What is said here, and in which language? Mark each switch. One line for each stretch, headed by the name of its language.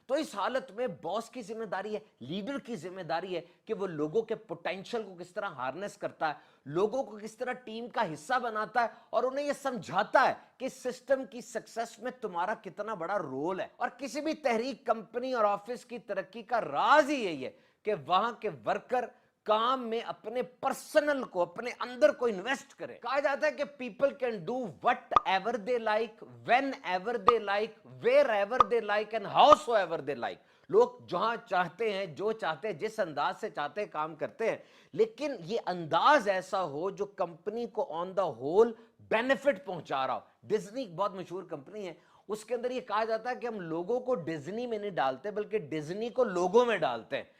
Urdu: تو اس حالت میں باس کی ذمہ داری ہے, لیڈر کی ذمہ داری ہے کہ وہ لوگوں کے پوٹینشل کو کس طرح ہارنس کرتا ہے, لوگوں کو کس طرح ٹیم کا حصہ بناتا ہے, اور انہیں یہ سمجھاتا ہے کہ سسٹم کی سکسس میں تمہارا کتنا بڑا رول ہے. اور کسی بھی تحریک, کمپنی اور آفس کی ترقی کا راز ہی یہی ہے کہ وہاں کے ورکر کام میں اپنے پرسنل کو, اپنے اندر کو انویسٹ کرے. کہا جاتا ہے کہ
English: People can do whatever they like, whenever they like, wherever they like, and howsoever they like.
Urdu: لوگ جہاں چاہتے ہیں, جو چاہتے ہیں, جس انداز سے چاہتے ہیں کام کرتے ہیں, لیکن یہ انداز ایسا ہو جو کمپنی کو
English: on the whole
Urdu: بینیفٹ پہنچا رہا ہو. ڈزنی ایک بہت مشہور کمپنی ہے, اس کے اندر یہ کہا جاتا ہے کہ ہم لوگوں کو ڈزنی میں نہیں ڈالتے بلکہ ڈزنی کو لوگوں میں ڈالتے ہیں.